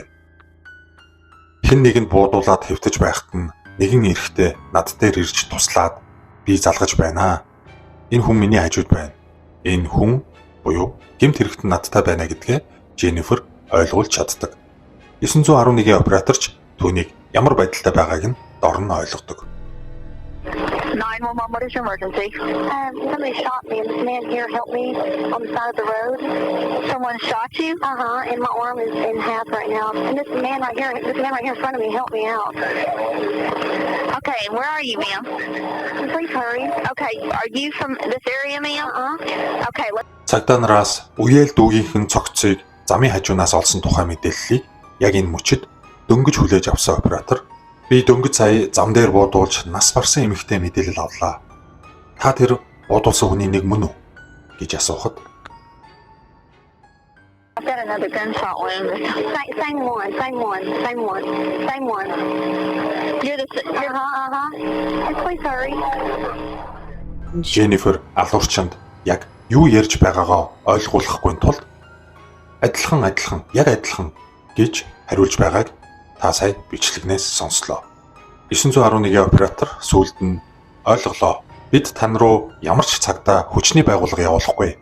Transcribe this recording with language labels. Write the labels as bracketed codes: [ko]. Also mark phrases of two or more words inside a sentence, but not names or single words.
[mn] Хэн нэгэнд буудуулаад хэвтэж байхад нь нэгэн эрэхтэй над дээр ирж туслаад би залгаж байна. Энэ хүн миний хажууд байна. Энэ хүн буюу гэмт хэрэгт надтай байна гэдгээ Jennifer ойлгуулж чаддаг. 911-ийн операторч түүнийг ямар байдалтай байгааг нь дор нь ойлгодог. [en] 911, what is your emergency? Somebody shot me and this man here helped me on the side of the road. Someone shot you? And my arm is in half right now. And this man right here in front of me helped me out. Okay, where are you, ma'am? Please hurry. Okay, are you from this area, ma'am? Okay, let's... [mn] Цагдаа нараас үеэл дүүгийнхэн цогцыг замын хажуунаас олсон тухай мэдээллийг яг энэ мөчид дөнгөж хүлээж авсан оператор би дөнгөж сая зам дээр буудуулж нас барсан эмэгтэй мэдээлэл авлаа. Та тэр буудуулсан хүний нэг мөн үү гэж асуухад [en] I've got another gunshot wound. Same one. You're the... Please hurry. [mn] Jennifer алуурчанд яг юу ярьж байгаагаа ойлгуулахгүй тулд адилхан гэж хариулж байгааг та сая бичлэгнээс сонслоо. 911-ийн оператор сүүлд нь ойлголоо. Бид тань руу ямар ч цагдаа хүчний байгууллага явуулахгүй.